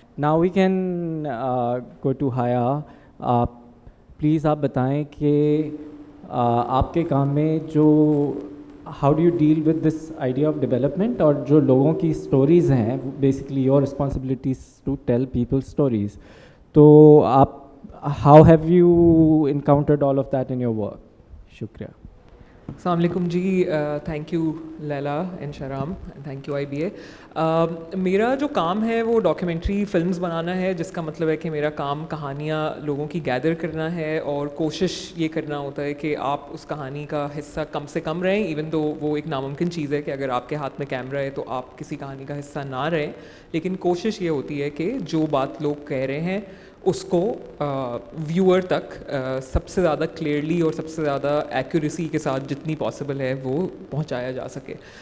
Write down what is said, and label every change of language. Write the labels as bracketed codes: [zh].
[en] Now we can go to Haya. Please [ur] آپ بتائیں کہ آپ کے کام میں جو [en] how do you deal with this idea of development, [ur] اور جو لوگوں کی [en] Stories ہیں, basically your responsibilities to tell people stories. [ur] تو آپ [en] how have you encountered all of that in your work? [ur] شکریہ. السلام علیکم جی. [en] Thank you Laila and Shahram, thank you IBA. [ur] میرا جو کام ہے وہ ڈاکیومنٹری فلمز بنانا ہے, جس کا مطلب ہے کہ میرا کام کہانیاں لوگوں کی گیدر کرنا ہے, اور کوشش یہ کرنا ہوتا ہے کہ آپ اس کہانی کا حصہ کم سے کم رہیں, ایون دو وہ ایک ناممکن چیز ہے کہ اگر آپ کے ہاتھ میں کیمرہ ہے تو آپ کسی کہانی کا حصہ نہ رہیں, لیکن کوشش یہ ہوتی ہے کہ جو بات لوگ کہہ رہے ہیں اس کو ویور تک سب سے زیادہ کلیئرلی اور سب سے زیادہ ایکوریسی کے ساتھ جتنی پاسبل ہے وہ پہنچایا جا سکے.